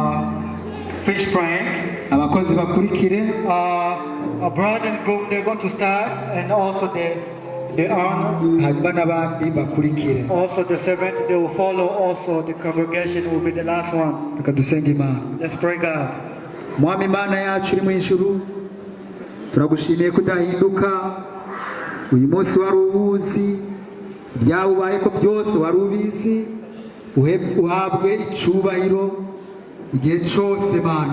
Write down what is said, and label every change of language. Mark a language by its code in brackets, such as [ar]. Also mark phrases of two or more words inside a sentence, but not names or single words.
[rw] abakozi bakurikire. [en] A bride and groom, they're going to start, and also the honors. [rw] Hanyuma n'abandi bakurikire. [en] Also the servant, they will follow. Also the congregation will be the last one. [rw] Reka dusenge Imana. [en] Let's pray God. [rw] Mwami Imana yacu uri mu ijuru, turagushimiye kudahinduka. Uyu munsi wari uwuzi, byawubaye ko byose wari ubizi. Uhabwe icyubahiro igihe cyose Mana.